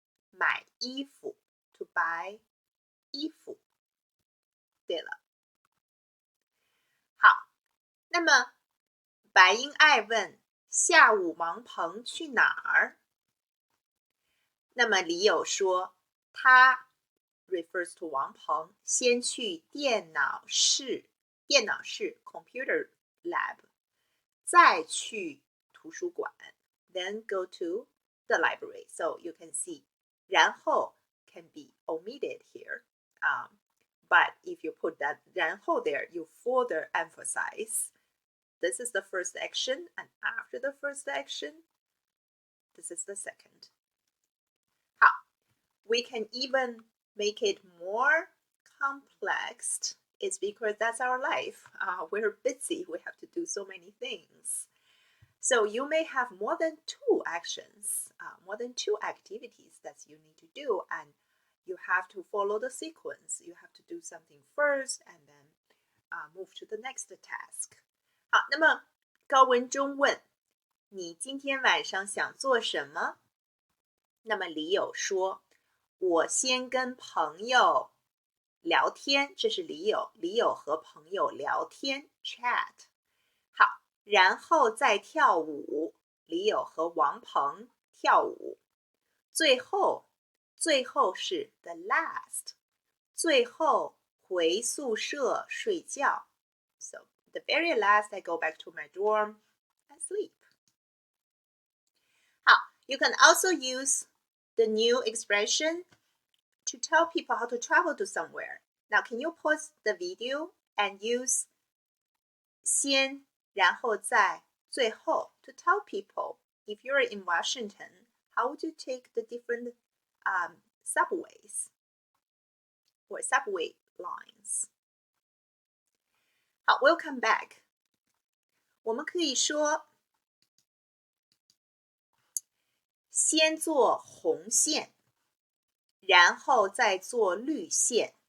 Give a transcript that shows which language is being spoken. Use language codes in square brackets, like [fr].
[zh] 买衣服 [en] to buy [zh] 衣服。对了，好，那么白英爱问下午王鹏去哪儿？那么李友说他 [en] refers to [zh] 王鹏先去电脑室 computer lab 再去图书馆 [en] then go to the library. So you can see 然后 can be omitted here. But if you put that 然后 there, you further emphasize this is the first action, and after the first action, this is the second. 好 we can even make it more complex. It's because that's our life. We're busy. We have to do so many things. So you may have more than 2 actions, more than 2 activities that you need to do, and you have to follow the sequence. You have to do something first and then move to the next task. [zh] 好，那么高文中问你今天晚上想做什么？那么李友说我先跟朋友聊天，这是李友，李友和朋友聊天 chat。好，然后再跳舞，李友和王鹏跳舞。最后是 [en] the last， [zh] 最后回宿舍睡觉。 [en] So the very last I go back to my dorm and sleep. 好 you can also use the new expression to tell people how to travel to somewhere. Now, can you pause the video and use 先，然后再，最后 to tell people if you're in Washington, how would you take the different subways or subway lines? 好 welcome back. [zh] 我们可以说先坐红线，然后再坐绿线。